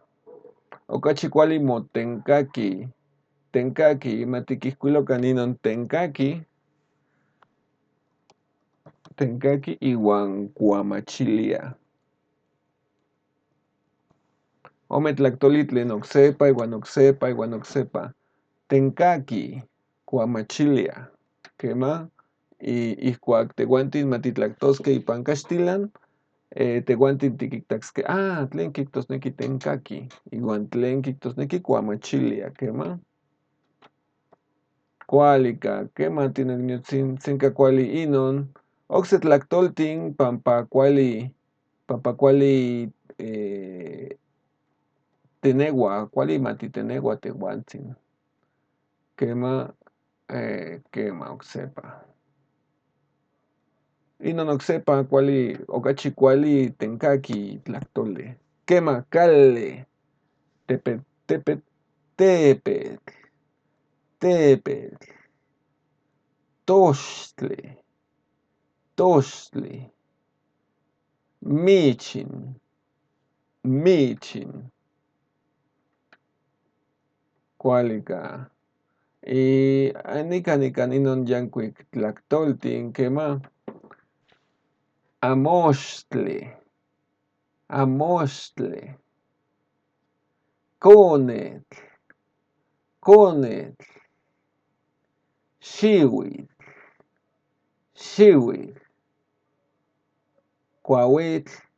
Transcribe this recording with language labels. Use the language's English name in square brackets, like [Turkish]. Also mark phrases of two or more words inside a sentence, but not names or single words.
[Eastern Huasteca Nahuatl] Ocachicuali motencaki. Tencaki, matiquiscuilo caninon tencaki. Tencaki iwan cuamachilia. Ometlactolitlen oxepa, iwan oxepa, iwan oxepa. Tencaki, cuamachilia. Quema, y ihcuac tehuantin matitlactosque ipan caxtilan, tehuantin tiquictacsque, tlen quictosnequi tencaki, iwan tlen quictosnequi cuamachilia, quema. Cualica, quema tinagnutzin, senca cuali inon, oxetlactoltin, pampa cuali, tenegua, cuali matitenegua tehuantzin. Quema, oxepa. Inon oxepa cuali, ocachi cuali tencaki tlactole. Quema, cale, tepet, toxtle, michin, cualica. Y nican inon yancuic tlactoltin, quema, amostle, conetl, xiuitl, cuauitl,